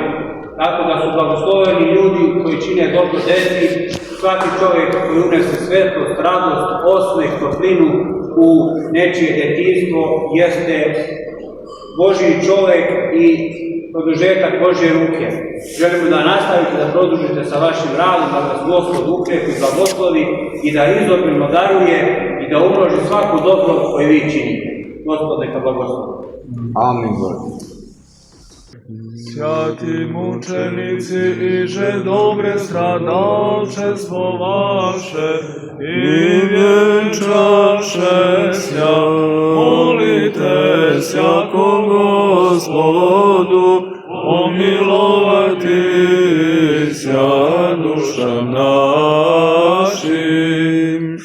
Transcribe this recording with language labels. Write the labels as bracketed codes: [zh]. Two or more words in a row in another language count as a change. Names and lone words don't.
[sr] Tako da su blagosloveni ljudi koji čine dobro deci, svaki čovjek koji unese svetlost, radost, osmeh, toplinu u nečije djetinjstvo jeste Božji čovjek i produžetak Božje ruke. Želimo da nastavite da produžite sa vašim radom, da vas Gospod ukrepi, blagoslovi i da izobilno daruje i da umnoži svako dobro koje vi činite. Gospod neka blagoslovi. Amin. [cu] Святі мучениці і же добре страдалчество ваше, і венчашеся, молитеся ко Господу, помиловатися душам нашим.